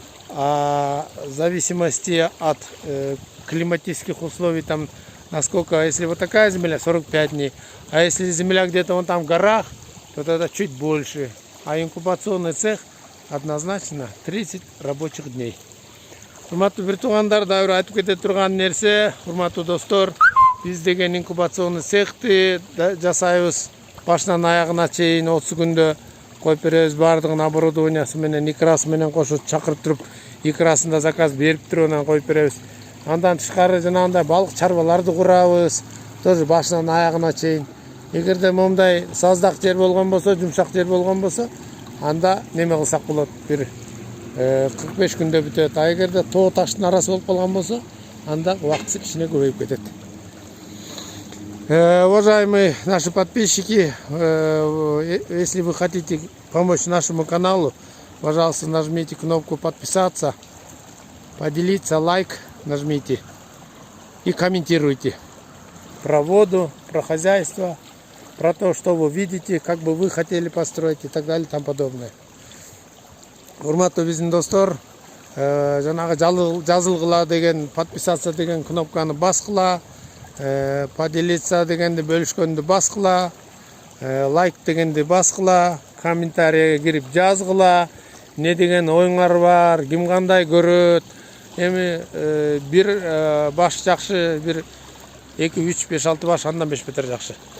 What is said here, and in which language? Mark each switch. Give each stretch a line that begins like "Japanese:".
Russian: А в зависимости от климатических условий, там, насколько, если вот такая земля, 45 дней. А если земля где-то вон там в горах, то тогда чуть больше. А инкубационный цех однозначно 30 рабочих дней.
Kyrgyz: Урматтуу бир туугандар, дагы бир айтып кете турган нерсе, урматтуу достор, биз деген инкубационный цехти жасайбыз. Башынан аягына чейин 30 күндө коюп беребиз, баардыгын оборудованиясы менен, икрасы менен кошуп чакырып туруп, икрасында заказ берип туруп анан коюп беребиз. Андан тышкары жанагындай балык чарбаларды курабыз,
Russian: тоже
Kyrgyz: башынан аягына чейин. Эгерде момундай саздак жер болгон болсо, жумшак жер болгон болсо, анда неме кылсак болот, бир 45 күндө бүтөт. А эгерде тоо таштын арасы болуп калган болсо, анда убакыты кичине көбөйүп кетет.
Russian: Уважаемые наши подписчики, если вы хотите помочь нашему каналу, пожалуйста, нажмите кнопку подписаться, поделиться, лайк нажмите и комментируйте про воду, про хозяйство, про то, что вы видите, как бы вы хотели построить и так далее и тому подобное.
Kyrgyz: Урматтуу биздин достор, жанагы жазылгыла деген, подписаться деген кнопканы баскыла, поделиться дегенди, бөлүшкөндү баскыла, лайк дегенди баскыла, комментарийге кирип жазгыла, не деген оюңар бар, ким кандай көрөт, эми бир баш жакшы, бир 2, 3, 5, 6 баш, андан 5 бетер жакшы.